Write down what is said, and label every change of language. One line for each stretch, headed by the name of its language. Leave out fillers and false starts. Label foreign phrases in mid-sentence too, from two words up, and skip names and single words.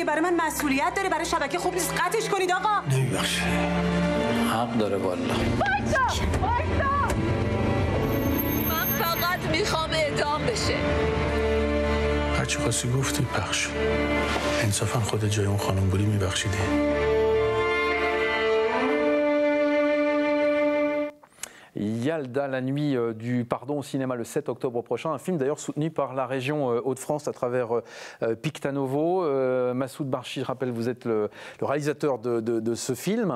Persian: برای من مسئولیت داره، برای شبکه خوب نیست قطعش کنید آقا. نمیبخشه. حق داره والا. من فقط میخوام اعدام بشه. هرچی خواستی گفتی پخش. انصافا خود جای اون خانم بودی میبخشیدی.
French: Yalda, la nuit du pardon au cinéma le 7 octobre prochain, un film d'ailleurs soutenu par la région Hauts-de-France à travers Pictanovo. Massoud Barchi, je rappelle, vous êtes le réalisateur de ce film.